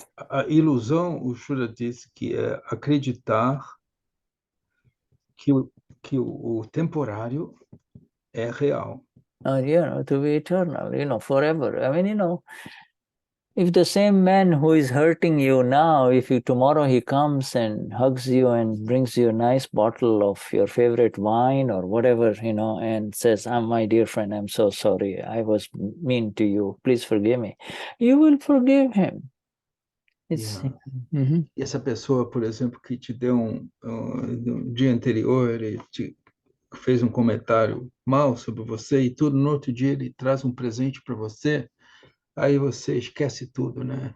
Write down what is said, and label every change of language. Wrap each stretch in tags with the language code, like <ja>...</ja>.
<pt>A ilusão, o Shuddha diz que é acreditar que o temporário é real.</pt> <en>To be eternal, forever. I mean, if the same man who is hurting you now, tomorrow he comes and hugs you and brings you a nice bottle of your favorite wine or whatever, and says, my dear friend, I'm so sorry. I was mean to you. Please forgive me. You will forgive him.</en> <pt>E essa pessoa, por exemplo, que te deu no dia anterior, ele fez um comentário mal sobre você e tudo, no outro dia ele traz um presente para você, aí você esquece tudo, né?</pt>